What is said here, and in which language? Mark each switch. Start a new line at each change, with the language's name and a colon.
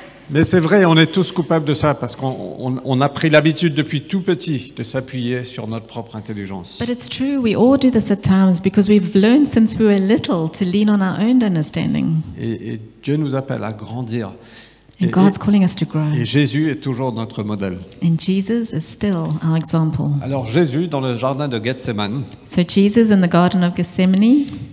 French: Mais c'est vrai, on est tous coupables de ça parce qu'on a pris l'habitude depuis tout petit de s'appuyer sur notre propre intelligence.
English: But it's true, we all do this at times because we've learned since we were little to lean on our own understanding.
French: Et Dieu nous appelle à grandir.
English: And God's calling us to grow.
French: Et Jésus est toujours notre modèle.
English: And Jesus is still our example.
French: Alors Jésus, dans le jardin de Gethsémane,
English: So Jesus in the Garden of Gethsemane,